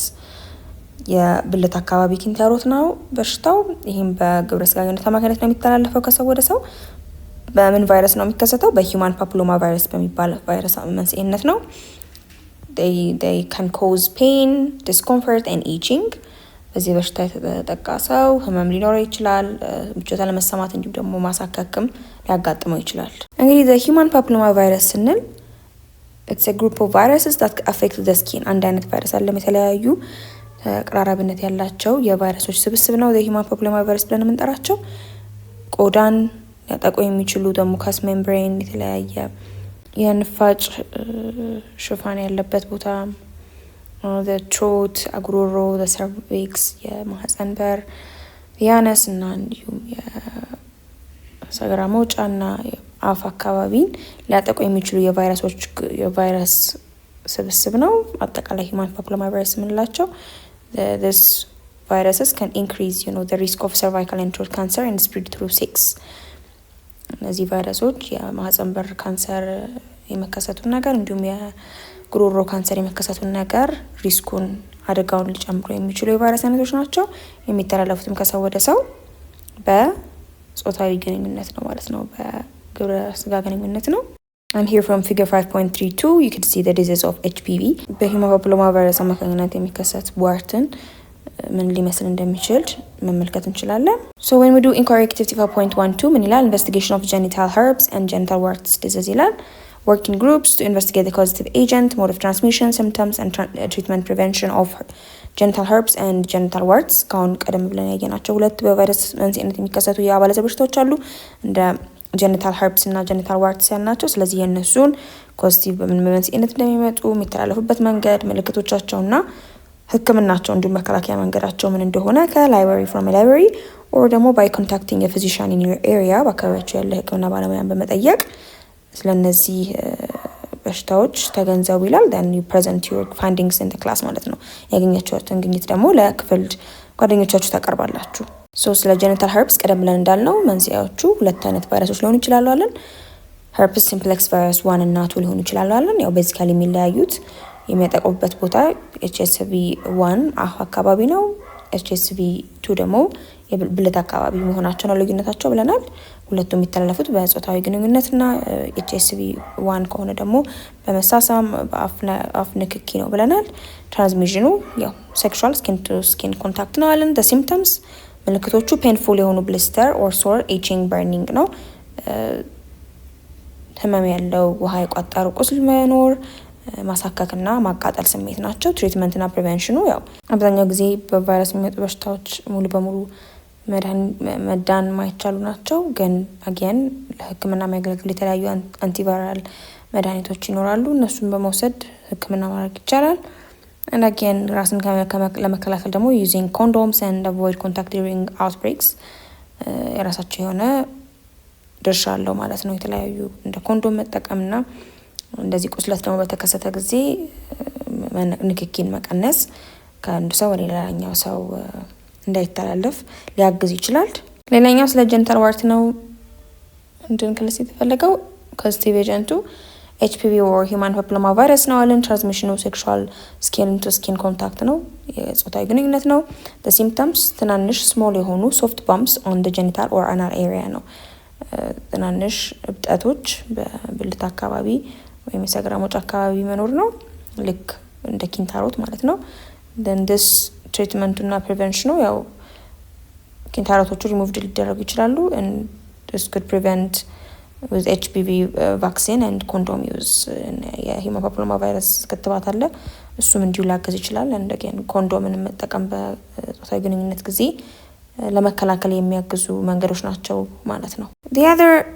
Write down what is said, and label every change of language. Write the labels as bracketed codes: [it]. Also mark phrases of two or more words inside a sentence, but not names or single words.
[am] የብልት አካባቢ ኪንታሮት ነው በሽታው። ይህም በግብረ ስጋ ግንኙነት አማካኝነት ነው የሚተላለፈው ከሰው ወደ ሰው። በምን ቫይረስ ነው የሚከሰተው? በሂውማን ፓፕሎማ ቫይረስ በሚባል ቫይረስ መንስኤነት ነው። [en] they can cause pain, discomfort and itching. [am] በዚህ በሽታ የተጠቃ ሰው ህመም ሊኖረው ይችላል፣ ምቾት አለመሰማት፣ እንዲሁም ደግሞ ማሳከክም ሊያጋጥመው ይችላል። እንግዲህ [en] the human papilloma virus [am] ስንል [en] it's a group of viruses that affect the skin። [am] አንድ አይነት ቫይረስ አለ፣ የተለያዩ ተቀራራቢነት ያላቸው የቫይረሶች ስብስብ ነው [en] the human papilloma virus [am] ብለን የምንጠራቸው። ቆዳን ሊያጠቁ የሚችሉ ደግሞ [en] mucous membrane፣ [am] የተለያየ የንፋጭ ሽፋን ያለበት ቦታ [en] the throat [am] አጉሮሮ፣ [en] the cervix [am] የማህፀን በር፣ ያነስ እና እንዲሁም የሰገራ መውጫ እና አፍ አካባቢን ሊያጠቁ የሚችሉ የቫይረስ ስብስብ ነው። አጠቃላይ [en] human papilloma virus [am] የምንላቸው [en] this viruses can increase the risk of cervical and throat cancer and spread through sex። [am] እነዚህ ቫይረሶች የማህፀን በር ካንሰር የመከሰቱን ነገር እንዲሁም የጉሮሮ ካንሰር የመከሰቱን ነገር ሪስኩን አደጋውን ሊጨምሩ የሚችሉ የቫይረስ አይነቶች ናቸው። የሚተላለፉትም ከሰው ወደ ሰው በጾታዊ ግንኙነት ነው ማለት ነው፣ በግብረ ስጋ ግንኙነት ነው። [en] And here from figure 5.32 you could see the disease of HPV። [am] በሂውማን ፓፒሎማ ቫይረስ አማካኝነት የሚከሰት ዋርትን ምን ሊመስል እንደሚችል መመልከት እንችላለን። [en] So when we do inquiry activity 5.12 [am] ምን ይላል? [en] investigation of genital herpes and genital warts disease ይላል። working groups to investigate the causative agent, mode of transmission, symptoms and treatment prevention of genital herpes and genital warts። [am] ካሁን ቀደም ብለን ያየናቸው ሁለት በቫይረስ መንስኤነት የሚከሰቱ የአባለዘር በሽታዎች አሉ፣ እንደ ጀኒታል ሄርፕስ እና [en] genital warts [am] ያልናቸው። ስለዚህ የእነሱን ኮስቲቭ በምን መንስኤነት እንደሚመጡ፣ የሚተላለፉበት መንገድ፣ ምልክቶቻቸውና ህክምናቸው እንዲሁም መከላከያ መንገዳቸው ምን እንደሆነ ከላይብራሪ [en] from library or [am] ደግሞ [en] by contacting [am] የፊዚሻን [en] in your area [am] በአካባቢያቸው ያለ ህክምና ባለሙያን በመጠየቅ ስለነዚህ በሽታዎች ተገንዘቡ ይላል። [en] then you present your findings in the class [am] ማለት ነው። ያገኛችሁትን ግኝት ደግሞ ለክፍል ጓደኞቻችሁ ታቀርባላችሁ። ስለ [en] genital herpes [am] ቀደም ብለን እንዳልነው መንስኤዎቹ ሁለት አይነት ቫይረሶች ሊሆኑ ይችላሉ አለን። ሄርፕስ ሲምፕሌክስ ቫይረስ 1 እና 2 ሊሆኑ ይችላሉ አለን። ያው ቤዚካሊ የሚለያዩት የሚያጠቁበት ቦታ HSV1 አፍ አካባቢ ነው፣ HSV2 ደግሞ የብልት አካባቢ መሆናቸው ነው ልዩነታቸው ብለናል። ሁለቱም የሚተላለፉት በጾታዊ ግንኙነትና HSV1 ከሆነ ደግሞ በመሳሳም በአፍ ንክኪ ነው ብለናል። ትራንስሚሽኑ ያው [en] sexual skin to skin contact [am] ነው አለን። [en] the symptoms [am] ምልክቶቹ ፔንፉል የሆኑ [en] blister or sore፣ itching, burning [am] ነው። ህመም ያለው ውሃ የቋጠሩ ቁስል መኖር፣ ማሳከክና ማቃጠል ስሜት ናቸው። ትሪትመንትና ፕሪቨንሽኑ ያው አብዛኛው ጊዜ በቫይረስ የሚመጡ በሽታዎች ሙሉ በሙሉ መዳን ማይቻሉ ናቸው። ግን አጊያን ለህክምና የሚያገለግሉ የተለያዩ አንቲቫይራል መድኃኒቶች ይኖራሉ። እነሱን በመውሰድ ህክምና ማድረግ ይቻላል። [en] and again [am] ራስን ለመከላከል ደግሞ [en] using condoms and avoid contact during outbreaks [am] የራሳቸው የሆነ ድርሻ አለው ማለት ነው። የተለያዩ እንደ ኮንዶም መጠቀምና እንደዚህ ቁስለት ደግሞ በተከሰተ ጊዜ ንክኪን መቀነስ ከአንዱ ሰው ወደ ሌላኛው ሰው እንዳይተላለፍ ሊያግዝ ይችላል። ሌላኛው ስለ ጀኒታል ዋርት ነው እንድንክልስ የተፈለገው። ከስቲቭ ኤጀንቱ [en] HPV or human papilloma virus [am] ነው አለን። ትራንስሚሽኑ [en] sexual skin to skin contact [am] ነው፣ የጾታዊ ግንኙነት ነው። [en] the symptoms [am] ትናንሽ ስሞል የሆኑ [en] soft bumps on the genital or anal area [am] ነው። ትናንሽ እብጠቶች በብልት አካባቢ ወይም የሰገራ መውጫ አካባቢ መኖር ነው፣ ልክ እንደ ኪንታሮት ማለት ነው። [en] then this [am] ትሪትመንቱ እና ፕሪቨንሽኑ ያው ኪንታሮቶቹ ሪሙቭድ ሊደረጉ ይችላሉ [en] and this could prevent with HPV vaccine and condom use። [am] የሂውማን ፓፒሎማ ቫይረስ ክትባት አለ፣ እሱም እንዲሁ ሊያግዝ ይችላል። እንደገና ኮንዶምን መጠቀም በጾታዊ ግንኙነት ጊዜ ለመከላከል የሚያግዙ መንገዶች ናቸው ማለት ነው። [en] the other